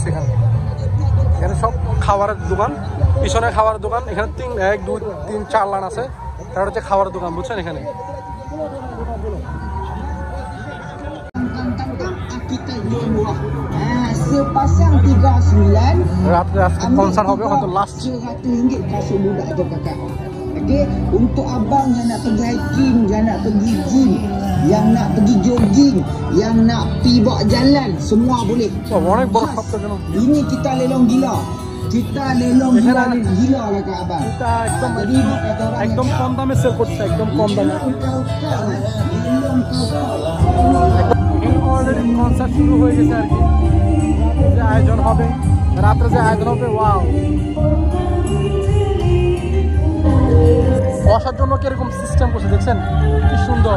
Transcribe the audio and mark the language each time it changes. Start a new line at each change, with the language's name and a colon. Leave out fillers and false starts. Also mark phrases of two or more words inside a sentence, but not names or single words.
Bangla: এখানে সব খাবারের দোকান, পিছনে খাবারের দোকান। এখানে 1 2 3 4 লাইন আছে, তার হচ্ছে খাবারের দোকান, বুঝছেন? এখানে
Malay: sepasang 39
Bangla: রাত্রে আজকে কনসার্ট হবে, হয়তো লাস্ট।
Malay: RM100 kasut budak tu kakak. Okey, untuk abang yang nak pergi hiking, yang nak pergi gym, yang nak pergi jogging, yang nak pergi bawa jalan, semua boleh.
Bangla: অনেক বড় সপ্তাহ কেন?
Malay: Ini kita lelong gila. Kita lelong gila lah kat abang.
Bangla: এটা একদম কম দামে সেল করছে, একদম কম দামে। অলরেডি কনসার্ট শুরু হয়ে গেছে আর কি, যে আয়োজন হবে রাত্রে, যে আয়োজন হবে, ওয়াও! বসার জন্য কিরকম সিস্টেম করছে দেখছেন, কি সুন্দর।